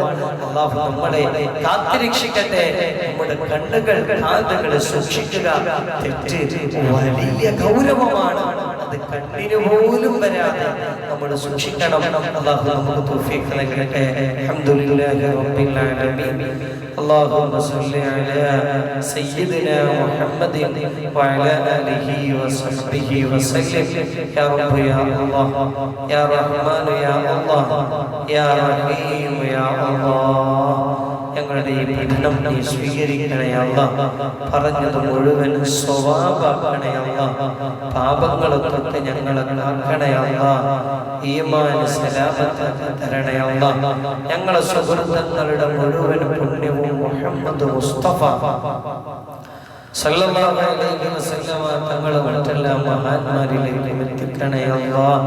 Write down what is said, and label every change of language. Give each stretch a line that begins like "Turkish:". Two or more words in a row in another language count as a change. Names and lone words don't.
Malayalam: അല്ലാഹു നമ്മളെ കാത്തിരക്ഷിക്കട്ടെ. നമ്മുടെ കണ്ണുകൾ കാതുകൾ സൂക്ഷിക്കുക. തെറ്റ് വലിയ ഗൗരവമാണ്. അത് കണ്ണിന് പോലും വരാതെ നമ്മൾ സൂക്ഷിക്കണം. അല്ലാഹു നമുക്ക് തൗഫീഖ് നൽകട്ടെ.
Arabic: الحمد لله رب العالمين. اللهم صل على سيدنا محمد وعلى آله وصحبه وسلم. يا رب يا الله يا رحمن يا الله يا رحيم يا الله.
Malayalam: ഞങ്ങളുടെ ഈ പഠനം നീ സ്വീകരിക്കണേ അല്ലാഹ്. പറഞ്ഞത് മുഴുവൻ സ്വഭാവമാക്കണേ അല്ലാഹ്. പാപങ്ങളൊക്കെ ഞങ്ങളെ കാക്കണേ അല്ലാഹ്. ഈമാൻ സലാമത്ത് തരണേ അല്ലാഹ്. ഞങ്ങളെ സുഹൃത്തുക്കളുടെ മുഴുവൻ പുണ്യവും മുഹമ്മദ് മുസ്തഫ
Arabic: صلى الله عليه وسلم
Malayalam: തങ്ങളെ മറ്റെല്ലാം മഹാന്മാരിലേക്ക് എത്തിക്കണേ അല്ലാഹ്.